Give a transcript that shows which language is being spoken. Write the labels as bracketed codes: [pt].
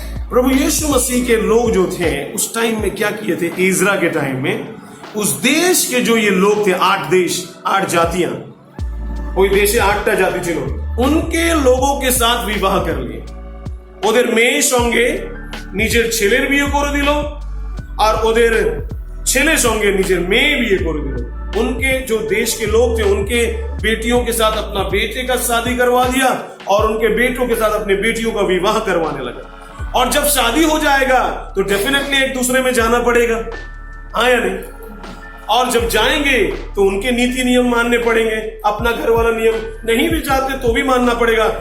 [hi] प्रभु यीशु मसीह के लोग जो थे उस टाइम में क्या किए थे? इज़रा के टाइम में उस देश के जो ये लोग थे, 8 देश, 8 जातियां, [bn] ওই দেশে 8টা জাতি ছিল, [hi] उनके लोगों के साथ विवाह कर लिए। [bn] ওদের মেয়ের সঙ্গে নিজের ছেলের বিয়ে করে দিল, আর ওদের ছেলের সঙ্গে নিজের মেয়ে বিয়ে করে দিল। [hi] उनके जो देश के लोग थे, उनके बेटियों के साथ अपना बेटे का शादी करवा दिया, और उनके बेटों के साथ अपने बेटियों का विवाह करवाने लगा। और जब शादी हो जाएगा तो डेफिनेटली एक दूसरे में जाना पड़ेगा, हाँ या नहीं? और जब जाएंगे तो उनके नीति नियम मानने पड़ेंगे, अपना घर वाला नियम नहीं भी चाहते तो भी मानना पड़ेगा।